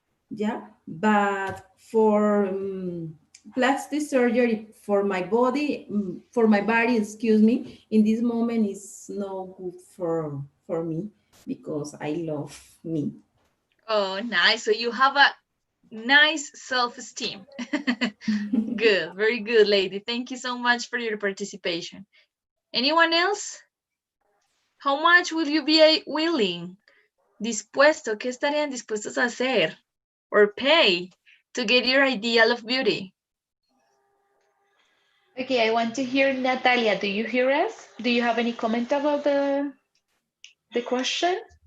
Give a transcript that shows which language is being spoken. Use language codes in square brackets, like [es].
[en] Yeah, but for plastic surgery for my body, excuse me, in this moment is no good for me, because I love me. Oh, nice. So you have a nice self-esteem. Good, very good, lady. Thank you so much for your participation. Anyone else? How much will you be willing? [es] Dispuesto, ¿qué estarían dispuestos a hacer? [en] Or pay to get your ideal of beauty? Okay, I want to hear Natalia. Do you hear us? Do you have any comment about the question?